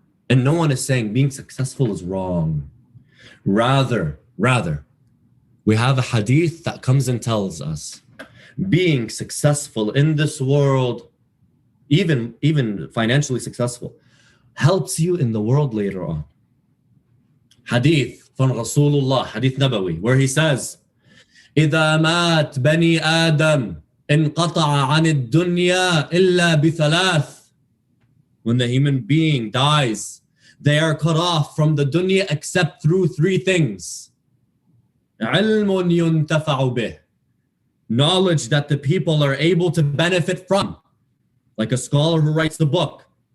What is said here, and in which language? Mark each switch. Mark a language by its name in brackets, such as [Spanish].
[English] And no one is saying being successful is wrong. Rather, we have a hadith that comes and tells us being successful in this world, even financially successful, helps you in the world later on. Hadith from Rasulullah, Hadith Nabawi, where he says, [Arabic] إذا مات بني آدم انقطع عن الدنيا إلا بثلاث. [English] When the human being dies, they are cut off from the dunya except through three things. [Arabic] علم ينتفع به. [English] Knowledge that the people are able to benefit from. Like a scholar who writes the book.